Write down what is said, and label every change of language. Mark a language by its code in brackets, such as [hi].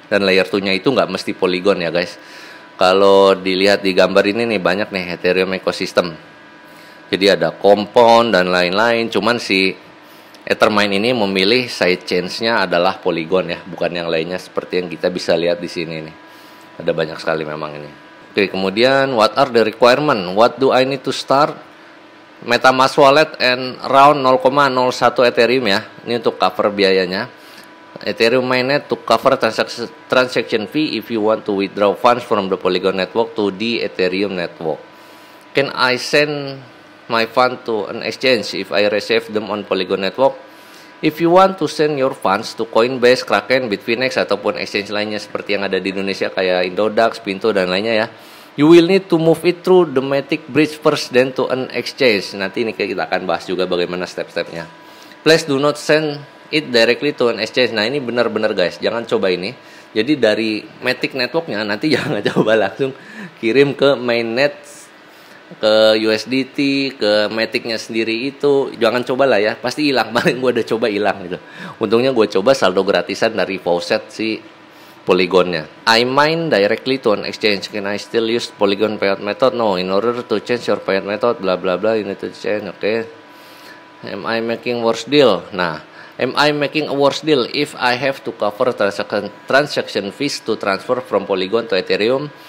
[id] Dan layer 2-nya itu nggak mesti Polygon ya guys. Kalau dilihat di gambar ini nih, banyak nih Ethereum ecosystem. Jadi ada Compound dan lain-lain, cuman si Ethermine ini memilih sidechains-nya adalah Polygon ya, bukan yang lainnya seperti yang kita bisa lihat di sini nih. Ada banyak sekali memang ini. Oke, kemudian [en] what are the requirement? What do I need to start? MetaMask wallet and around 0,01 Ethereum ya. [id] Ini untuk cover biayanya. [en] Ethereum mainnet to cover transaction fee if you want to withdraw funds from the Polygon network to the Ethereum network. Can I send my fund to an exchange if I receive them on Polygon network? If you want to send your funds to Coinbase, Kraken, Bitfinex [id] ataupun exchange lainnya seperti yang ada di Indonesia kayak Indodax, Pinto dan lainnya ya, [en] you will need to move it through the Matic bridge first then to an exchange. [id] Nanti ini kita akan bahas juga bagaimana step-stepnya. [en] Please do not send it directly to an exchange. [id] Nah ini benar-benar guys, jangan coba ini. Jadi dari Matic networknya nanti jangan coba langsung kirim ke mainnet, ke USDT, ke Matic-nya sendiri itu jangan coba lah ya, pasti hilang. Kemarin gue udah coba hilang gitu. Untungnya gue coba saldo gratisan dari Faucet si Polygonnya. [en] I mine directly to an exchange. Can I still use Polygon payout method? No, in order to change your payout method, bla bla bla, you need to change. Okay. Am I making worse deal? Nah, am I making a worse deal if I have to cover transaction fees to transfer from Polygon to Ethereum?